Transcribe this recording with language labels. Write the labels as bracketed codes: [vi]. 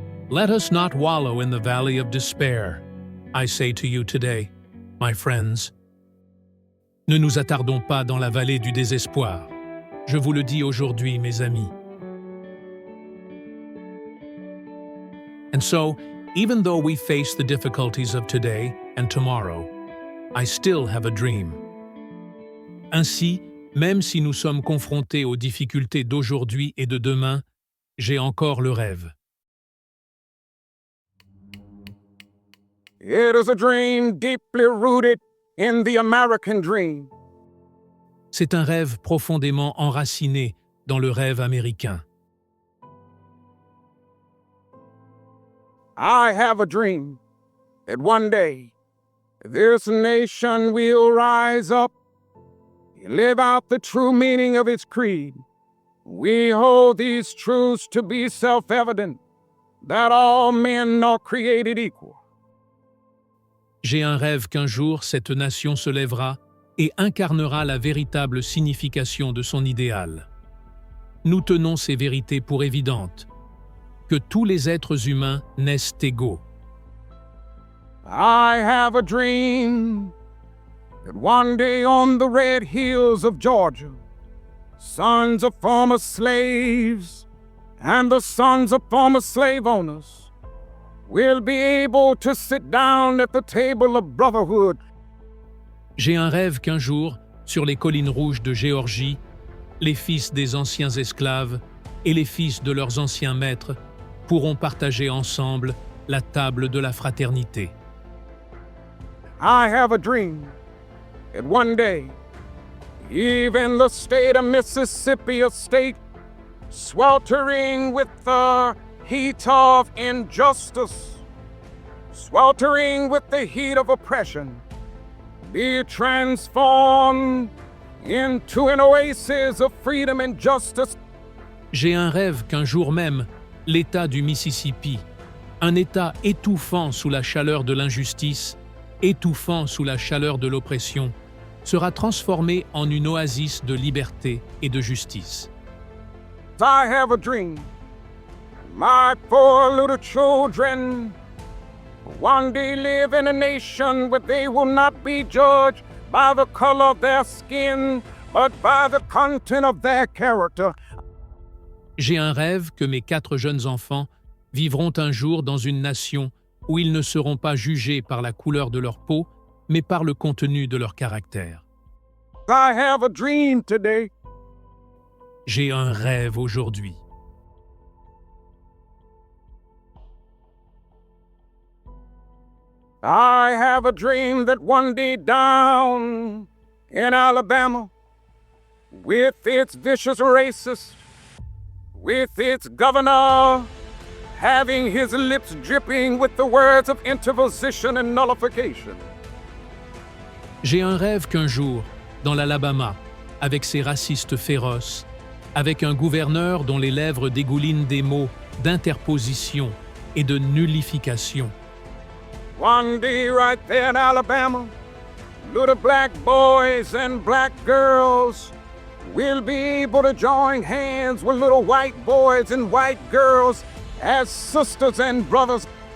[en] Let us not wallow in the valley of despair, I say to you today, my friends. [fr] Ne nous attardons pas dans la vallée du désespoir. Je vous le dis aujourd'hui, mes amis. [en] And so, even though we face the difficulties of today and tomorrow, I still have a dream. [fr] Ainsi, même si nous sommes confrontés aux difficultés d'aujourd'hui et de demain, j'ai encore le rêve. [en] It is a dream deeply rooted in the American dream. [fr] C'est un rêve profondément enraciné dans le rêve américain. [en] I have a dream that one day this nation will rise up and live out the true meaning of its creed. We hold these truths to be self-evident, that all men are created equal. [fr] J'ai un rêve qu'un jour cette nation se lèvera et incarnera la véritable signification de son idéal. Nous tenons ces vérités pour évidentes, que tous les êtres humains naissent égaux. [en] I have a dream that one day on the red hills of Georgia, sons of former slaves and the sons of former slave owners will be able to sit down at the table of brotherhood. [fr] J'ai un rêve qu'un jour, sur les collines rouges de Géorgie, les fils des anciens esclaves et les fils de leurs anciens maîtres pourront partager ensemble la table de la fraternité. [en] I have a dream that one day, even the state of Mississippi, a state sweltering with the heat of injustice, sweltering with the heat of oppression, be transformed into an oasis of freedom and justice. [fr] J'ai un rêve qu'un jour même, l'État du Mississippi, un État étouffant sous la chaleur de l'injustice, étouffant sous la chaleur de l'oppression, sera transformé en une oasis de liberté et de justice. [en] I have a dream. My 4 little children one day live in a nation where they will not be judged by the color of their skin, but by the content of their character. [fr] J'ai un rêve que mes 4 jeunes enfants vivront un jour dans une nation où ils ne seront pas jugés par la couleur de leur peau, mais par le contenu de leur caractère. [en] I have a dream today. [fr] J'ai un rêve aujourd'hui. [en] I have a dream that one day down in Alabama, with its vicious racists, with its governor having his lips dripping with the words of interposition and nullification. [fr] J'ai un rêve qu'un jour, dans l'Alabama, avec ses racistes féroces, avec un gouverneur dont les lèvres dégoulinent des mots d'interposition et de nullification. [en] One day right there in Alabama, little black boys and black girls will be able to join hands with little white boys and white girls as sisters and brothers.